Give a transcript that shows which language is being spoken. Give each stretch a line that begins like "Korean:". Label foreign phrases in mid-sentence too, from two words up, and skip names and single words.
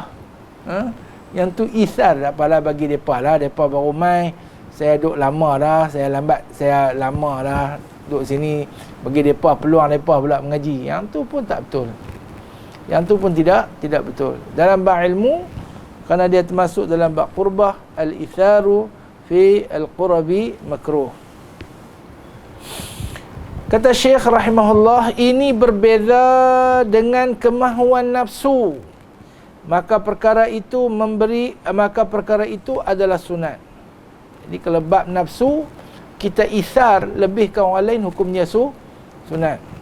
Malay: Yang tu isar tak apalah bagi depa lah. Depa baru mai, saya duduk lama dah, saya lama dah duduk sini, bagi depa peluang depa pula mengaji. Yang tu pun tak betul. Yang tu pun tidak betul. Dalam bab ilmu, kerana dia termasuk dalam bab qurbah,
Arabic: الإيثار في القرب مكروه.
Malay: Kata Syekh rahimahullah, ini berbeza dengan kemahuan nafsu. Maka perkara itu adalah sunat. Jadi kalau bab nafsu, kita isar lebih ke orang lain, hukumnya sunat.